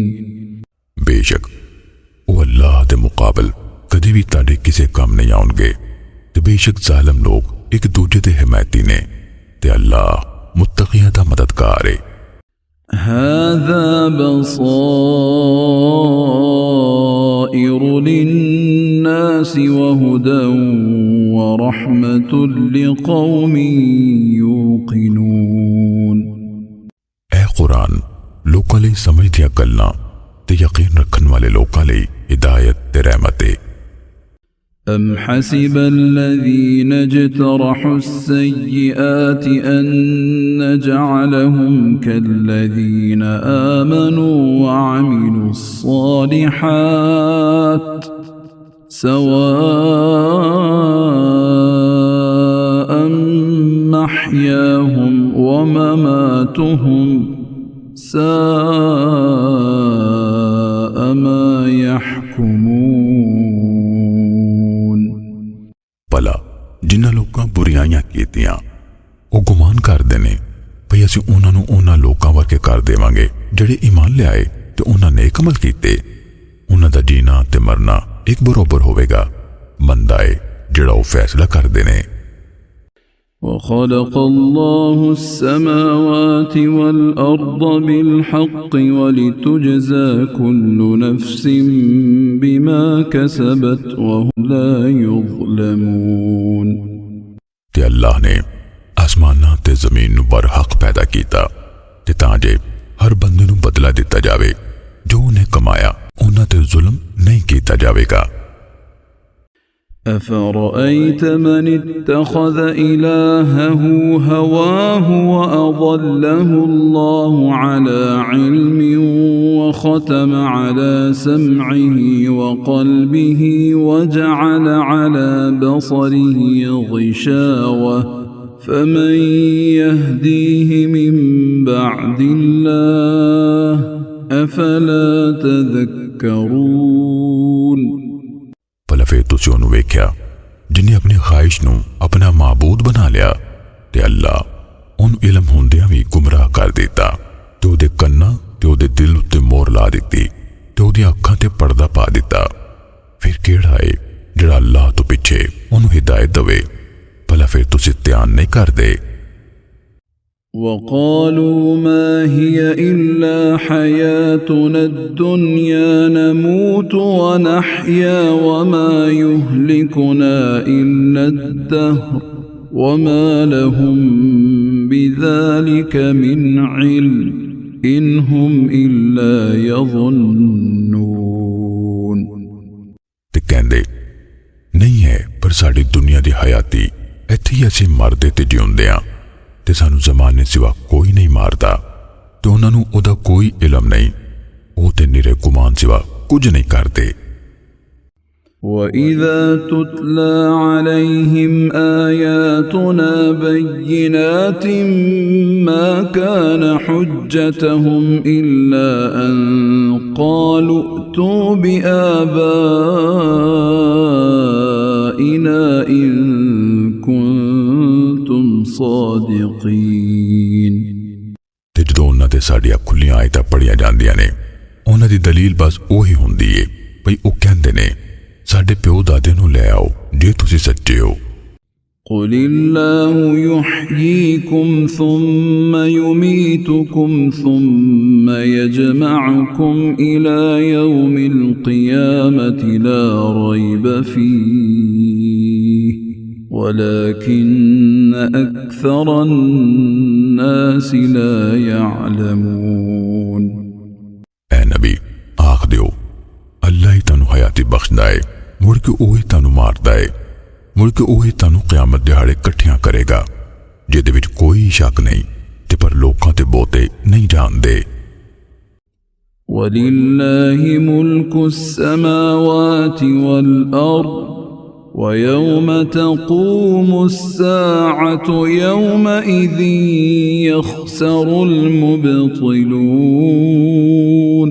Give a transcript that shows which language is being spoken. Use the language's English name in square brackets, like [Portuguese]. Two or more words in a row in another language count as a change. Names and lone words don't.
[Punjabi] ਬੇਸ਼ੱਕ ਉਹ ਅੱਲਾਹ ਦੇ ਮੁਕਾਬਲ ਕਦੀ ਵੀ ਤੁਹਾਡੇ ਕਿਸੇ ਕੰਮ ਨਹੀਂ ਆਉਣਗੇ ਤੇ ਬੇਸ਼ੱਕ ਜ਼ਾਲਮ ਲੋਕ ਇੱਕ ਦੂਜੇ ਦੇ ਹਮਾਇਤੀ ਨੇ ਤੇ ਅੱਲਾਹ ਮੁਤਕੀਆਂ ਦਾ ਮਦਦਗਾਰ ਹੈ [Arabic] هذا بصائر للناس وهدى ورحمة لقوم يوقنون [Punjabi] اے قرآن ਲੋਕਾਂ ਲਈ ਸਮਝ ਦੀਆਂ ਗੱਲਾਂ ਤੇ ਯਕੀਨ ਰੱਖਣ ਵਾਲੇ ਲੋਕਾਂ ਲਈ ਹਿਦਾਇਤ ਤੇ ਰਹਿਮਤ ਹੈ। [Arabic] أم حسب الذين اجترحوا السيئات أن نجعلهم كالذين آمنوا وعملوا الصالحات سواء محياهم ومماتهم ساء ما يحكمون। [Punjabi] ਭਲਾ ਜਿਨ੍ਹਾਂ ਲੋਕਾਂ ਬੁਰਾਈਆਂ ਕੀਤੀਆਂ ਉਹ ਗੁਮਾਨ ਕਰਦੇ ਨੇ ਭਈ ਅਸੀਂ ਉਹਨਾਂ ਨੂੰ ਉਹਨਾਂ ਲੋਕਾਂ ਵਰਗੇ ਕਰ ਦੇਵਾਂਗੇ ਜਿਹੜੇ ਈਮਾਨ ਲਿਆਏ ਤੇ ਉਹਨਾਂ ਨੇਕ ਅਮਲ ਕੀਤੇ। ਉਹਨਾਂ ਦਾ ਜੀਣਾ ਤੇ ਮਰਨਾ ਇੱਕ ਬਰਾਬਰ ਹੋਵੇਗਾ। ਮੰਦਾ ਹੈ ਜਿਹੜਾ ਉਹ ਫੈਸਲਾ ਕਰਦੇ ਨੇ। [Arabic] وخلق الله السماوات والأرض بالحق ولتجزى كل نفس بما كسبت وهم لا يظلمون। [Punjabi] ਤੇ ਅੱਲਾਹ ਨੇ ਆਸਮਾਨਾਂ ਤੇ ਜ਼ਮੀਨ ਨੂੰ ਬਰਹਕ ਪੈਦਾ ਕੀਤਾ ਤੇ ਤਾਂ ਜੇ ਹਰ ਬੰਦੇ ਨੂੰ ਬਦਲਾ ਦਿੱਤਾ ਜਾਵੇ ਜੋ ਉਹਨੇ ਕਮਾਇਆ, ਉਹਨਾਂ ਤੇ ਜ਼ੁਲਮ ਨਹੀਂ ਕੀਤਾ ਜਾਵੇਗਾ। [Arabic] أفرأيت من اتخذ إلهه هواه وأضله الله على علم وختم على سمعه وقلبه وجعل على بصره غشاوة فمن يهديه من بعد الله أفلا تذكرون। [Punjabi] ਭਲਾ ਫਿਰ ਤੁਸੀਂ ਉਹਨੂੰ ਵੇਖਿਆ ਜਿਨੇ ਆਪਣੀ ਖਾਹਿਸ਼ ਨੂੰ ਆਪਣਾ ਮਾਬੂਦ ਬਣਾ ਲਿਆ ਤੇ ਅੱਲਾਹ ਉਹਨੂੰ ਇਲਮ ਹੁੰਦਿਆਂ ਵੀ ਗੁੰਮਰਾਹ ਕਰ ਦਿੱਤਾ ਤੇ ਉਹਦੇ ਕੰਨਾਂ ਤੇ ਉਹਦੇ ਦਿਲ ਉੱਤੇ ਮੋਹਰ ਲਾ ਦਿੱਤੀ ਤੇ ਉਹਦੀਆਂ ਅੱਖਾਂ ਤੇ ਪਰਦਾ ਪਾ ਦਿੱਤਾ। ਫਿਰ ਕਿਹੜਾ ਹੈ ਜਿਹੜਾ ਅੱਲਾਹ ਤੋਂ ਪਿੱਛੇ ਉਹਨੂੰ ਹਿਦਾਇਤ ਦੇਵੇ? ਭਲਾ ਫਿਰ ਤੁਸੀਂ ਧਿਆਨ ਨਹੀਂ ਕਰਦੇ? [Arabic] وقالوا ما هي إلا حياتنا الدنيا نموت ونحيا وما يهلكنا إلا الدهر وما لهم بذلك من علم إن هم إلا يظنون। [Punjabi] ਤੇ ਕਹਿੰਦੇ ਨਹੀਂ ਹੈ ਪਰ ਸਾਡੀ ਦੁਨੀਆ ਦੀ ਹਯਾਤੀ ਇੱਥੇ ਹੀ ਅਸੀਂ ਮਰਦੇ ਤੇ ਜਿਉਂਦੇ ਆਂ ਤੇ ਸਾਨੂੰ ਜ਼ਮਾਨੇ ਸਿਵਾ ਕੋਈ ਨਹੀਂ ਮਾਰਦਾ ਤੇ ਉਹਨਾਂ ਨੂੰ ਉਹਦਾ ਕੋਈ ਇਲਮ ਨਹੀਂ। ਉਹ ਤੇ ਨਿਰੇ ਗੁਮਾਨ ਸਿਵਾ ਕੁਝ ਨਹੀਂ ਕਰਦੇ। [Arabic] وَإِذَا تُتْلَى عَلَيْهِمْ آيَاتُنَا بَيِّنَاتٍ مَا كَانَ حُجَّتَهُمْ إِلَّا أَن قَالُوا ائْتُوا بِآبَائِنَا إِن كُنتُمْ صَادِقِينَ۔ [Punjabi] ਤੇ ਜਦੋਂ ਉਹਨਾਂ ਤੇ ਸਾਡੀਆਂ ਖੁੱਲੀਆਂ ਆਇਤਾਂ ਪੜ੍ਹੀਆਂ ਜਾਂਦੀਆਂ ਨੇ ਉਹਨਾਂ ਦੀ ਦਲੀਲ ਬਸ ਉਹੀ ਹੁੰਦੀ ਏ ਭਈ ਉਹ ਕਹਿੰਦੇ ਨੇ ਸਾਡੇ ਪਿਓ ਦਾਦੇ ਨੂੰ ਲੈ ਆਓ ਜੇ ਤੁਸੀਂ ਸੱਚੇ ਹੋ। [Arabic] قُلِ اللَّهُ يُحْيِيكُمْ ثُمَّ يُمِيتُكُمْ ثُمَّ يَجْمَعُكُمْ إِلَى يَوْمِ الْقِيَامَةِ لَا رَيْبَ فِيهِ وَلَكِنَّ أَكْثَرَ النَّاسِ لَا يَعْلَمُونَ۔ [Punjabi] اے نبی آخ دیو اللہ ہی تانو حیاتی بخشدا ہے مڑ کے اوہی تانو ماردا ہے مڑ کے اوہی تانو قیامت دہاڑے کٹھیاں کرے گا جہدے وچ کوئی شک نہیں تے پر لوکاں تے بہتے نہیں جاندے۔ [Arabic] وَلِلَّهِ مُلْكُ السَّمَاوَاتِ وَالْأَرْضِ وَيَوْمَ تَقُومُ السَّاعَةُ يَوْمَئِذٍ يَخْسَرُ الْمُبْطِلُونَ۔